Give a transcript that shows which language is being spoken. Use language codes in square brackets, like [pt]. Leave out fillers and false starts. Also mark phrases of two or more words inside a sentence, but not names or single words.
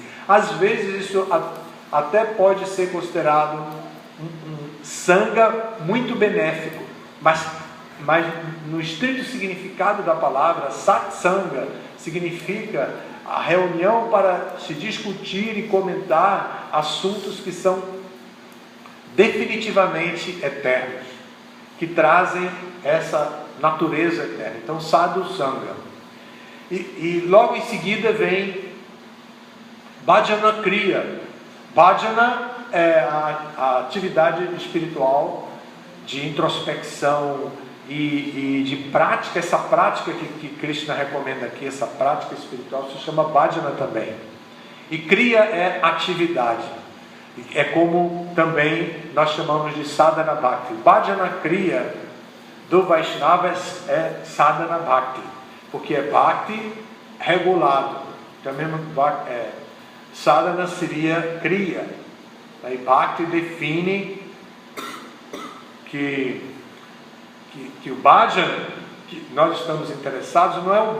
[pt] Às vezes isso até pode ser considerado um sanga muito benéfico, mas no estrito significado da palavra, satsanga significa a reunião para se discutir e comentar assuntos que são definitivamente eternos, que trazem essa natureza eterna. Então, [sa] sadhu sanga. [pt] E logo em seguida vem [sa] bhajana kriya. [pt] Bhajana é a atividade espiritual de introspecção e de prática. Essa prática que Krishna recomenda aqui, essa prática espiritual, se chama bhajana também. E kriya é atividade. É como também nós chamamos de [sa] sadhana bhakti. Bhajana kriya [pt] do Vaishnava é [sa] sadhana bhakti, [pt] porque é bhakti regulado. Também sadhana seria kriya. Aí bhakti define que o bhajan que nós estamos interessados não é o